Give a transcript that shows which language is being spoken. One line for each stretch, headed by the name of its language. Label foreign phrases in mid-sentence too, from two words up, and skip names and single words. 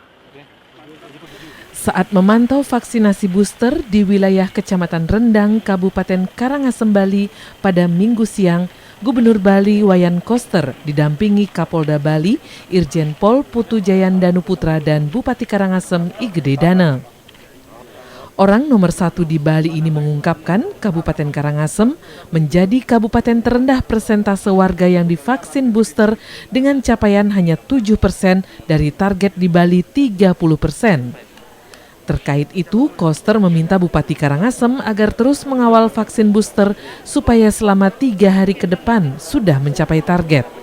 Indonesian: Saat memantau vaksinasi booster di wilayah Kecamatan Rendang, Kabupaten Karangasem, Bali pada Minggu siang, Gubernur Bali Wayan Koster didampingi Kapolda Bali, Irjen Pol Putu Jayandanu Putra dan Bupati Karangasem I Gede Dana. Orang nomor 1 di Bali ini mengungkapkan Kabupaten Karangasem menjadi kabupaten terendah persentase warga yang divaksin booster dengan capaian hanya 7% dari target di Bali 30%. Terkait itu, Koster meminta Bupati Karangasem agar terus mengawal vaksin booster supaya selama 3 hari ke depan sudah mencapai target.